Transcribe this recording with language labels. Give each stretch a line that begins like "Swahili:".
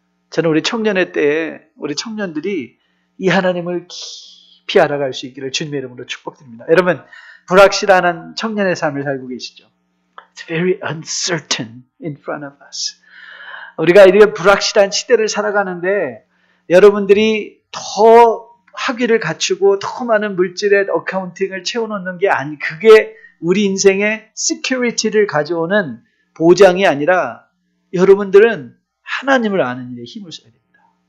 Korean: 저는 우리 청년회 때에 우리 청년들이 이 하나님을 깊이 알아갈 수 있기를 주님의 이름으로 축복드립니다. 여러분, 불확실한 청년의 삶을 살고 계시죠?
English: It's very uncertain in front of us.
Korean: 우리가 이렇게 불확실한 시대를 살아가는데 여러분들이 더 학위를 갖추고 더 많은 물질의 어카운팅을 채워놓는 게 아니, 그게 우리 인생의 security를 가져오는 보장이 아니라 여러분들은 하나님을 아는 일에 힘을 써야 됩니다.